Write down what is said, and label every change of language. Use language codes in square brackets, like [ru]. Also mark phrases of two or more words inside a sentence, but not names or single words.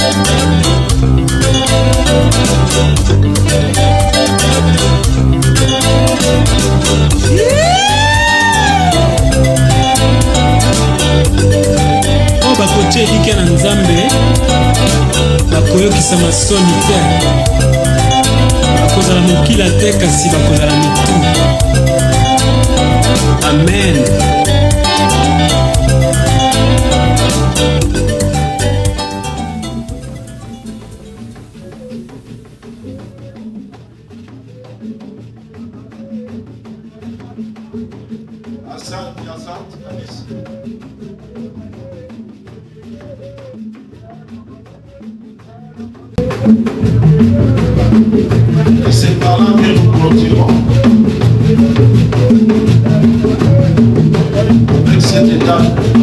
[ln] Oyo bakotia elike na nzambe bakoyokisa masoni te, bakozala mokila te kasi bakozala mitu. Amen. [sw] Asante, asante kabisa. [fr] Et c'est par là que nous clôturons avec cette étape.